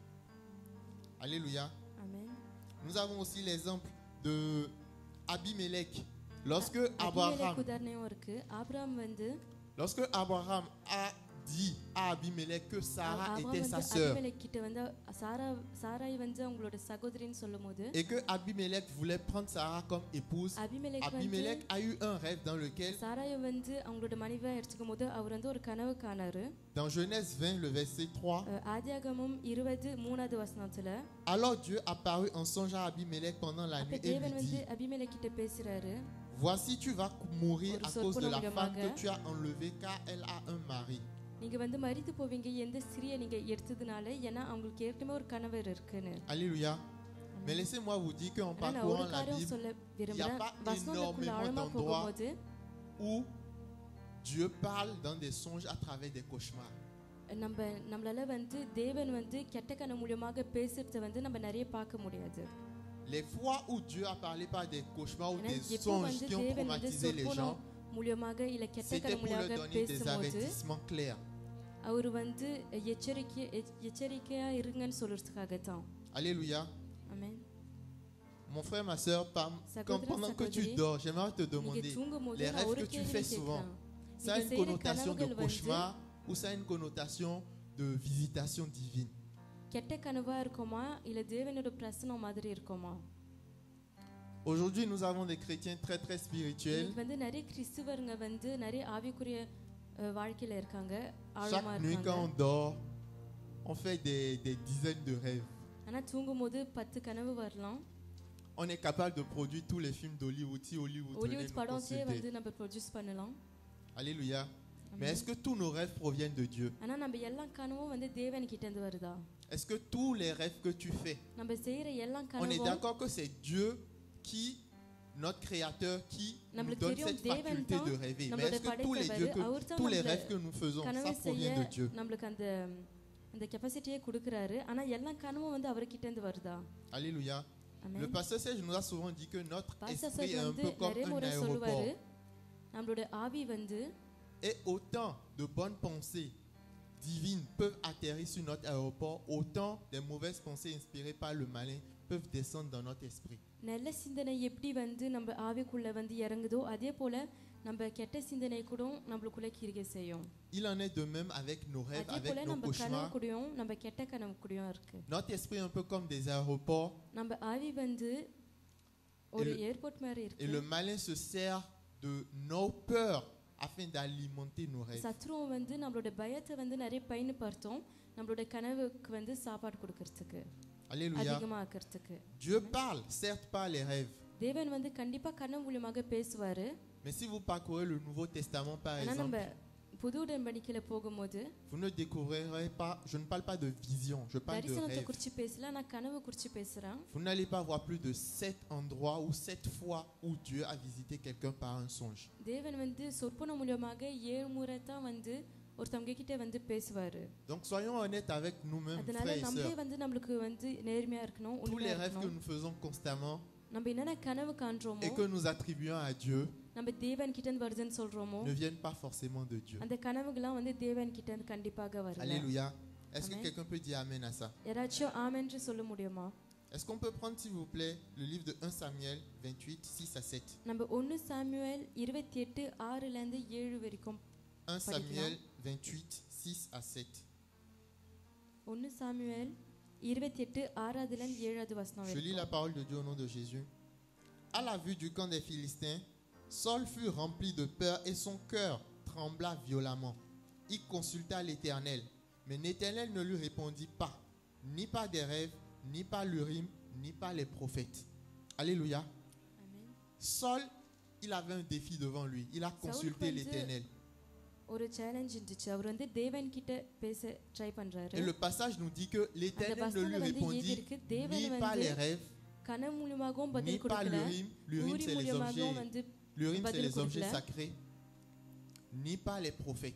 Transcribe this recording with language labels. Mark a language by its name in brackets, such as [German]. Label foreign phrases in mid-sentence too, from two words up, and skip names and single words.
[French] Alléluia. Amen. Nous avons aussi l'exemple de Abimelech. Lorsque [Tamil] அபிமெலேக்கு [French] Abraham [Tamil] உதாரணம் இருக்கு. ஆபிரகாம் வந்து [French] a dit à Abimelech que Sarah [Tamil] அவன் [French] était [Tamil] வந்து [French] sa sœur [Tamil] அபிமெலேக் கிட்ட வந்து சாராய் வந்து அவங்களோட சகோதரின்னு சொல்லும்போது [French] et que Abimelech voulait prendre Sarah comme épouse. [Tamil] அபிமெலேக் வந்து [French] Abimelech a eu un rêve dans lequel, [Tamil] சாராயை வந்து அவங்களோட மனைவியா எடுத்துக்கும் போது அவர் வந்து ஒரு கனவு காணாரு. [French] dans Genèse 20, le verset 3, [Tamil] ஆதியாகமம் 20:3 வசனத்துல [French] alors Dieu apparut en songe à Abimelech pendant la [Tamil] அப்ப [French] nuit et [Tamil] தேவன் [French] lui [Tamil] வந்து [French] dit, [Tamil] அபிமெலேக் கிட்ட பேசுறாரு. [French] voici tu vas mourir à [Tamil] ஒரு [French] cause de la femme [Tamil] சொற்பனமாக. [French] que tu as enlevée car elle a un mari. [Tamil] நீங்க வந்து மரித்து போவீங்க எந்த ஸ்திரியை நீங்க எடுத்ததுனால, ஏன்னா அவங்களுக்கு ஏற்கனவே ஒரு கணவர் இருக்குன்னு. [French] Alléluia. Mais laissez-moi vous dire qu'en [Tamil] ஆனா நான் ஒரு [French] parcourant la [Tamil] காரியம் [French] Bible, [Tamil] சொல்ல [French] il n'y a [Tamil] விரும்புறேன். [French] pas [Tamil] வசனத்துக்குள்ள [French] énormément [Tamil] ஆழமா [French] d'endroits [Tamil] போகும்போது [French] où Dieu parle dans des songes à travers des cauchemars. [Tamil] நம்மளால வந்து தேவன் வந்து கெட்ட கனவு மூலமாக பேசுறத வந்து நம்ம நிறைய பார்க்க முடியாது. [French] Les fois où Dieu a parlé par des cauchemars ou [Tamil] ஏன்னா [French] des [Tamil] எப்போ [French] songes [Tamil] வந்து [French] qui ont [Tamil] தேவன் வந்து [French] traumatisé les gens, [Tamil] சொற்பனம் மூலமாக இல்ல கெட்ட [French] c'était [Tamil] கனவு [French] pour leur [Tamil] மூலமாக [French] donner des [Tamil] பேசும்போது [French] avertissements clairs. [Tamil] அவர் வந்து எச்சரிக்கையா இருங்கன்னு சொல்றதுக்காக தான். [French] Alléluia. [Tamil] ஆமென். [French] Mon frère, ma soeur, pendant que tu dors, j'aimerais te [Tamil] நீங்க [French] demander, [Tamil] தூங்கும்போது [French] les [Tamil] நான் [French] rêves [Tamil] ஒரு [French] que tu [Tamil] கேள்வி [French] fais souvent, [Tamil] கேட்கிறேன். [French] ça a [Tamil] நீங்க [French] une [Tamil] செய்யற [French] connotation de [Tamil] கனவுகள் வந்து [French] cauchemar ou ça a une connotation de visitation divine? [Tamil] கெட்ட கனவா இருக்குமா இல்ல தேவனோட பிரசன்னம் மாதிரி இருக்குமா? [French] Aujourd'hui, nous avons des chrétiens très très spirituels. [Tamil] இன்னைக்கு வந்து நிறைய கிறிஸ்தவர்கள் வந்து நிறைய ஆவிக்குரிய வாழ்க்கையில இருக்காங்க, ஆழமா [French] Chaque nuit, quand on [Tamil] இருக்காங்க. [French] dort, on fait des dizaines de rêves. [Tamil] ஆனா தூங்கும்போது 10 கனவு வரலாம். [French] On est capable de produire tous les films d'Hollywood. Si Hollywood venait [Tamil] ஹாலிவுட் [French] nous [Tamil] படம்ஸே வந்து [French] consulter. [Tamil] நம்ம ப்ரொடியூஸ் பண்ணலாம். [French] Alléluia. Mais est-ce que tous nos rêves proviennent de Dieu? [Tamil] ஆனா நம்ம எல்லா கனவும் வந்து தேவன் கிட்ட இருந்து வருதா? [French] Est-ce que tous les rêves que tu fais, [Tamil] நம்ம செய்யற எல்லா [French] on est [Tamil] கனவும் [French] d'accord que c'est Dieu qui, notre Créateur, qui nous [Tamil] நம்மளுக்கு [French] donne [Tamil] தெரியும் [French] cette [Tamil] தேவன் [French] faculté [Tamil] தான் [French] de rêver. Mais [Tamil] நம்மளோட [French] est-ce que tous les, [Tamil] படைத்தவர், [French] dieux que, [Tamil] அவர் தான் [French] tous les [Tamil] நம்மள [French] rêves que nous faisons, [Tamil] கனவு [French] ça provient [Tamil] செய்ய [French] de Dieu? [Tamil] நம்மளுக்கு அந்த கெப்பாசிட்டியே கொடுக்கறாரு. ஆனா எல்லா கனவும் வந்து அவர்கிட்ட இருந்து வருதா? [French] Alléluia. Le [Tamil] ஆமென். [French] pasteur Serge nous a souvent dit que notre [Tamil] பாஸ்டர் [French] esprit est [Tamil] சார் [French] un [Tamil] வந்து [French] peu comme [Tamil] நிறைய [French] un [Tamil] முறை [French] aéroport. [Tamil] சொல்லுவாரு, நம்மளோட ஆவி வந்து [French] Et autant de bonnes pensées divines peuvent atterrir sur notre aéroport, autant des mauvaises pensées inspirées par le malin peuvent descendre dans notre esprit. [Tamil] நல்ல சிந்தனை எப்படி வந்து நம்ம ஆவிக்குள்ள வந்து இறங்குதோ, அதே போல நம்ம கெட்ட சிந்தனை கூட நம்மளுக்குள்ள கிரிகை செய்யும். [French] Il en est de même avec nos rêves, [Tamil] அதே [French] avec [Tamil] போல [French] nos [Tamil] நம்ம கனவு [French] cauchemars. [Tamil] கூடயும் நம்ம கெட்ட கனவு கூடயும் இருக்கு. [French] Notre esprit est un peu comme des aéroports [Tamil] நம்ம ஆவி வந்து ஒரு [French] Et le- [Tamil] ஏர்போர்ட் மாதிரி [French] et [Tamil] இருக்கு. [French] le malin se sert de nos peurs afin d'alimenter nos rêves. [Tamil] சத்ருவும் வந்து நம்மளோட பயத்தை வந்து நிறைய பயன்படுத்தும், நம்மளோட கனவுக்கு வந்து சாப்பாடு கொடுக்கறதுக்கு, [French] Alléluia. [Tamil] அதிகமாக்கிறதுக்கு. [French] Dieu parle, certes pas les rêves. [Tamil] தேவன் வந்து கண்டிப்பா கனவு மூலமாக பேசுவாரு. [French] Mais si vous parcourez le Nouveau Testament par [Tamil] ஆனா நம்ம [French] exemple, [Tamil] புது உடன்படிக்கையில போகும்போது [French] vous ne découvrirez pas, je ne parle pas de vision, je parle de [Tamil] தரிசனத்தை [French] rêve. [Tamil] குறிச்சு பேசல, நான் கனவு குறிச்சு பேசுறேன். [French] Vous n'allez pas voir plus de 7 endroits ou 7 fois où Dieu a visité quelqu'un par un songe. [Tamil] தேவன் வந்து சொற்பனம் மூலமாக 7 முறை தான் வந்து ஒருத்தவங்க கிட்ட வந்து பேசுவாரு. [French] Donc soyons honnêtes avec nous-mêmes, [Tamil] அதனால [French] frères et [Tamil] நம்மளே [French] sœurs. [Tamil] வந்து நம்மளுக்கு வந்து நேர்மையா இருக்கணும், [French] Tous [Tamil] உண்மையா [French] les rêves que [Tamil] இருக்கணும். [French] nous faisons constamment [Tamil] நம்ம என்னென்ன கனவு காண்றோமோ, [French] et que nous attribuons à Dieu [Tamil] நம்ம தேவன் கிட்ட இருந்து வருதுன்னு சொல்றோமோ, [French] ne viennent pas forcément de Dieu. [Tamil] அந்த கனவுகள்லாம் வந்து தேவன் கிட்ட இருந்து கண்டிப்பாக வரல. [French] Alléluia. Est-ce que Amen. quelqu'un peut dire Amen à ça? [Tamil] யாராச்சும் ஆமென்று சொல்ல முடியுமா? [French] Est-ce qu'on peut prendre, s'il vous plaît, le livre de 1 Samuel 28, 6 à 7? [Tamil] நம்ம 1 சாமுவேல் 28 6ல இருந்து 7 வரைக்கும் [French] 1 Samuel 28, 6 à 7. [Tamil] 1 சாமுவேல் 28 6ல இருந்து 7வது வசனம் [French] Je lis [Tamil] வரைக்கும். [French] la parole de Dieu au nom de Jésus. À la vue du camp des Philistins, Saul fut rempli de peur et son cœur trembla violemment. Il consulta l'Éternel, mais l'Éternel ne lui répondit pas, ni par des rêves, ni par l'Urim, ni par les prophètes. Alléluia. Amen. Saul, il avait un défi devant lui. Il a consulté [Tamil] வந்து- [French] l'Éternel. [Tamil] ஒரு சேலஞ்ச் இருந்துச்சு. அவர் வந்து தேவன் கிட்ட பேச ட்ரை பண்றாரு. [French] Et le passage nous dit que l'Éternel ne lui [Tamil] வசனத்துல வந்து [French] répondit [Tamil] எழுதியிருக்கு, தேவன் [French] ni par [Tamil] வந்து [French] les rêves, [Tamil] கனவு மூலமாகவும் [French] ni [Tamil] பதில் [French] par [Tamil] கொடுக்கல, [French] l'Urim. L'Urim, [Tamil] ஊரி [French] c'est les [Tamil] மூலமாகவும் [French] objets. [Tamil] வந்து [French] L'Urim, c'est [Tamil] பதில் [French] les objets [Tamil] கொடுக்கல. [French] sacrés, ni par les prophètes.